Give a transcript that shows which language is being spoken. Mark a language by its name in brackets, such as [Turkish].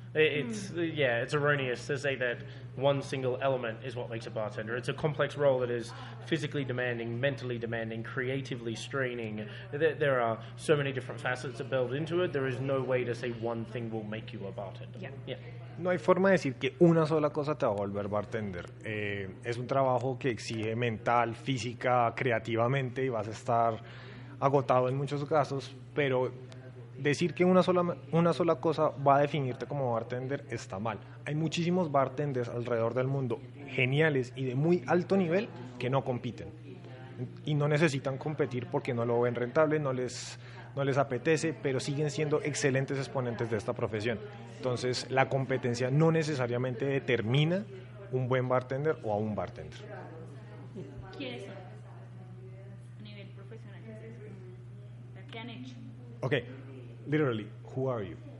[English] It's erroneous to say that one single element is what makes a bartender. It's a complex role that is physically demanding, mentally demanding, creatively straining. There are so many different facets that build into it. There is no way to say one thing will make you a bartender. Yeah. [Spanish] No hay forma de decir que una sola cosa te va a volver bartender. Es un trabajo que exige mental, física, creativamente, y vas a estar agotado en muchos casos, pero decir que una sola cosa va a definirte como bartender está mal. Hay muchísimos bartenders alrededor del mundo, geniales y de muy alto nivel, que no compiten. Y no necesitan competir porque no lo ven rentable, no les apetece, pero siguen siendo excelentes exponentes de esta profesión. Entonces, la competencia no necesariamente determina un buen bartender o a un bartender. ¿Quiénes son? A nivel profesional, ¿qué han hecho? [English] Okay, literally, who are you?